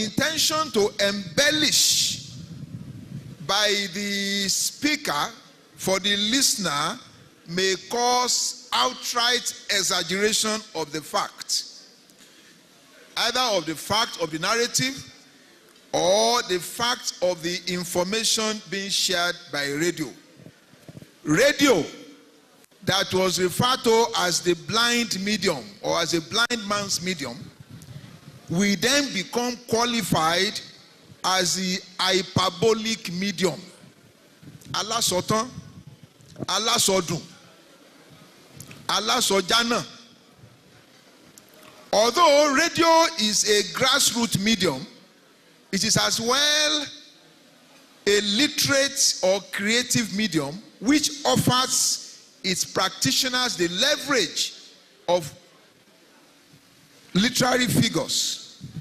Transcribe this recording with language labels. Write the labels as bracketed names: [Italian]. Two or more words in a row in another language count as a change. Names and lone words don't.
[English] intention to embellish by the speaker for the listener may cause outright exaggeration of the fact, either of the fact of the narrative or the fact of the information being shared by radio. Radio that was referred to as the blind medium or as a blind man's medium will then become qualified as the hyperbolic medium. [Yoruba] Alásọtán, alásọdùn, alásọjánà. [English] Although radio is a grassroots medium, it is as well a literate or creative medium which offers its practitioners the leverage of literary figures.